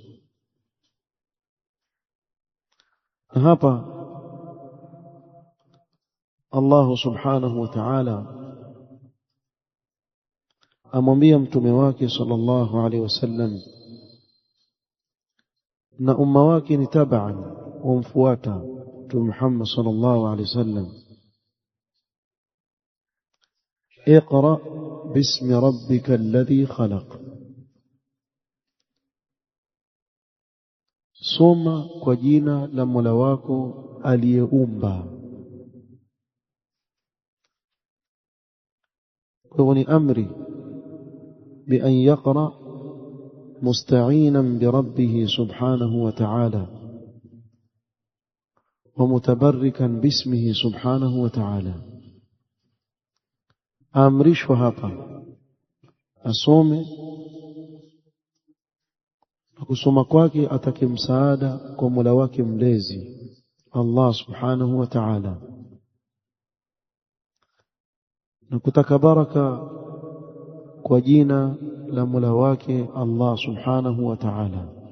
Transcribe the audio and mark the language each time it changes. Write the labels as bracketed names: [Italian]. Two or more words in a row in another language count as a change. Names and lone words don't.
[Swahili] Na hapa Allah [Arabic] سبحانه وتعالى [Swahili] amwambia mtume wake [Arabic] صلى الله عليه وسلم [Swahili] na umma wake ni tabaan wamfuata mtume Muhammad [Arabic] صلى الله عليه وسلم: اقرأ باسم ربك الذي خلق. [Swahili] soma kwa jina la Mola wako aliyeumba. kwa ni amri [Arabic] بأن يقرأ مستعينا بربه سبحانه وتعالى ومتبركا باسمه سبحانه وتعالى. [Swahili] amrishwa hapa asome, na kusoma kwake atake msaada kwa Mola wake mlezi Allah [Arabic] سبحانه وتعالى, [Swahili] na kutaka baraka kwa jina la Mola wake Allah [Arabic] سبحانه وتعالى.